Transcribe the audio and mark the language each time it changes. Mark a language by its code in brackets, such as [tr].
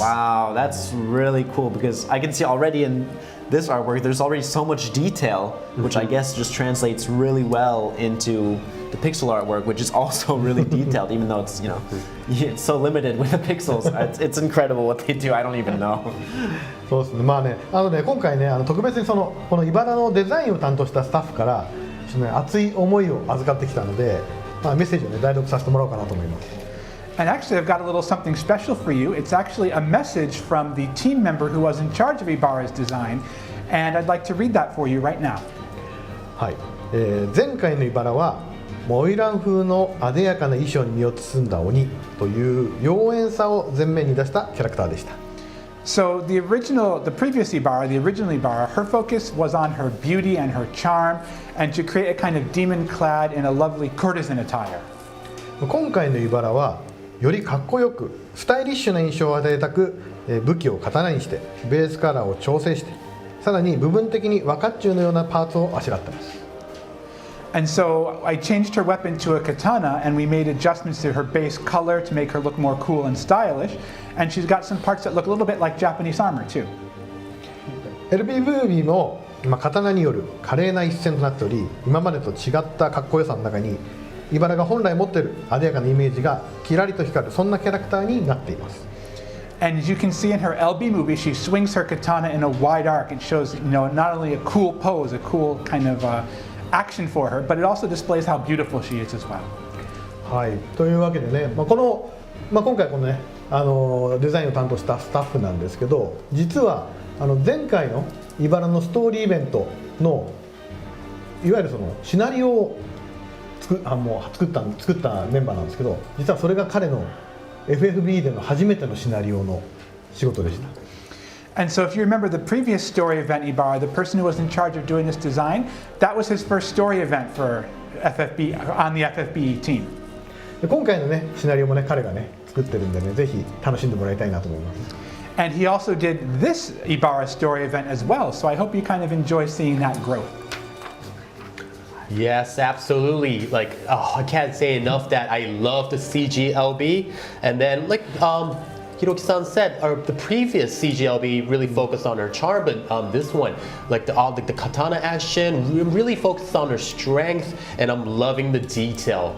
[en] Wow, that's really cool because I can see already in this artwork, there's already so much detail, which I guess just translates really well into the pixel artwork, which is also really detailed, even though it's, it's so limited with the pixels. It's incredible what they do, I don't even know. [ja] そうですね、今回ね、特別にこのIbaraのデザインを担当したスタッフから、熱い思いを預かってきたので、メッセージをね、代読させてもらおうかなと思います。 [en] And actually, I've got a little something special for you. It's actually a message from the team member who was in charge of Ibara's design, and I'd like to read that for you right now. [ja] はい、前回のIbaraはモイラン風の艶やかな衣装に身を包んだ鬼という妖艶さを前面に出したキャラクターでした。 [en] So the previous Ibara, the original Ibara, her focus was on her beauty and her charm, and to create a kind of demon clad in a lovely courtesan attire. [ja] 今回のイバラはよりかっこよくスタイリッシュな印象を与えたく、武器を刀にしてベースカラーを調整して、さらに部分的に和甲冑のようなパーツをあしらってます。 [en] And so I changed her weapon to a katana, and we made adjustments to her base color to make her look more cool and stylish. And she's got some parts that look a little bit like Japanese armor too. [ja] FFBE も刀による華麗な一戦となっており、今までと違ったかっこよさの中にイバラが本来持っている艶やかなイメージがキラリと光る、そんなキャラクターになっています。 [en] And as you can see in her LB movie, she swings her katana in a wide arc. It shows, not only a cool pose, a cool kind of action for her, but it also displays how beautiful she is as well. [ja] はい、というわけでね、今回このね、デザインを担当したスタッフなんですけど、実は前回のイバラのストーリーイベントのいわゆるそのシナリオを作ったメンバーなんですけど、実はそれが彼の FFBE での初めてのシナリオの仕事でした。 [en] And so if you remember the previous story event Ibara, the person who was in charge of doing this design, that was his first story event for FFBE, on the FFBE team. [ja] で今回のねシナリオもね彼がね作ってるんでね、ぜひ楽しんでもらいたいなと思います。 [en] And he also did this Ibara story event as well, so I hope you kind of enjoy seeing that growth. Yes, absolutely. I can't say enough that I love the CGLB. And then, Hiroki-san said, the previous CGLB really focused on her charm, but this one, the katana action, really focused on her strength, and I'm loving the detail.